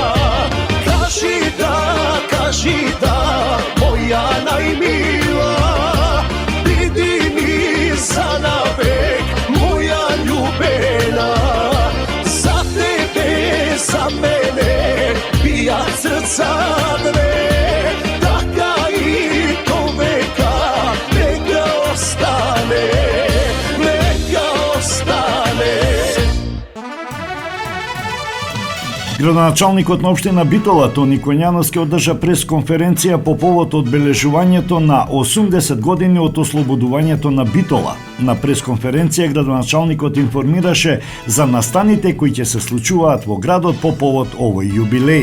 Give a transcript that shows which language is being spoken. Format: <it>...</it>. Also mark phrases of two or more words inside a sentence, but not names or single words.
<mk>Кажи да, моја најмила, види ми за навек, моја љубена. За тебе, за мене, бија срца две, така и до века, нека остане, нека остане. Градоначалникот на општина Битола Тони Коњановски одржа пресконференција по повод одбележувањето на 80 години од ослободувањето на Битола. На пресконференција градоначалникот информираше за настаните кои ќе се случуваат во градот по повод овој јубилеј.</mk>